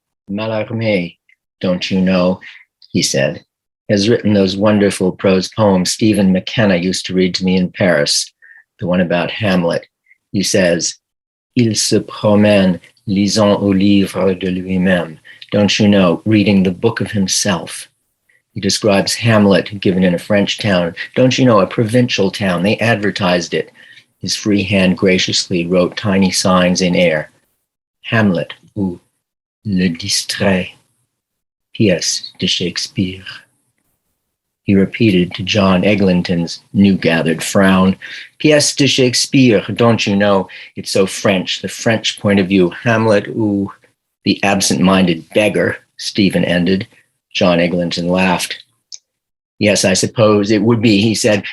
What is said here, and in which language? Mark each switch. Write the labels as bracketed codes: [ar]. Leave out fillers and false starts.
[en] Mallarmé, don't you know, he said, has written those wonderful prose poems Stephen McKenna used to read to me in Paris, the one about Hamlet. He says, [fr] Il se promène lisant au livre de lui-même. [en] Don't you know, reading the book of himself. He describes Hamlet given in a French town. Don't you know, a provincial town. They advertised it. His free hand graciously wrote tiny signs in air. [fr] Hamlet, ou Le Distrait, pièce de Shakespeare. [en] He repeated to John Eglinton's new-gathered frown, [fr] pièce de Shakespeare, [en] don't you know, it's so French, the French point of view. Hamlet, ooh, the absent-minded beggar, Stephen ended. John Eglinton laughed. Yes, I suppose it would be, he said.